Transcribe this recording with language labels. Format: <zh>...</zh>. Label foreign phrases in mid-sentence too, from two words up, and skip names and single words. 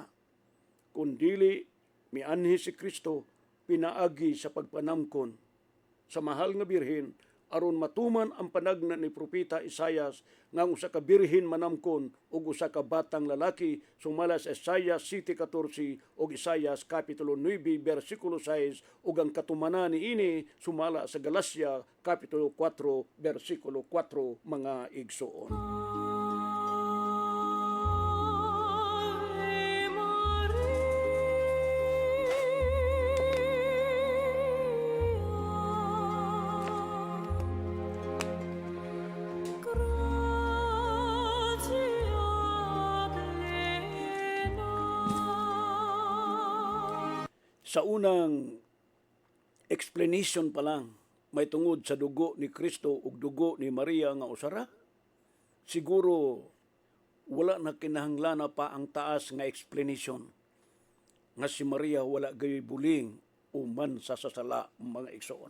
<ceb>Kundili mianhi si Kristo pinaagi sa pagpanamkon sa mahal nga birhen aron matuman ang panagna ni propeta Isaias nga usa ka birhen manamkon ug usa ka batang lalaki sumala sa Isaias 7:14 ug Isaias Kapitulo 9 versikulo 6 ug ang katumanan niini sumala sa Galacia Kapitulo 4 versikulo 4 mga igsoon.</ceb> <la>Ave Maria, gratia plena.</la> <ceb>Sa unang explanation pa lang, may tungod sa dugo ni Kristo ug dugo ni Maria nga usara, siguro wala na kinahanglan pa ang taas nga explanation nga si Maria wala gayoy buling o man sa sasala mga igsoon.</ceb>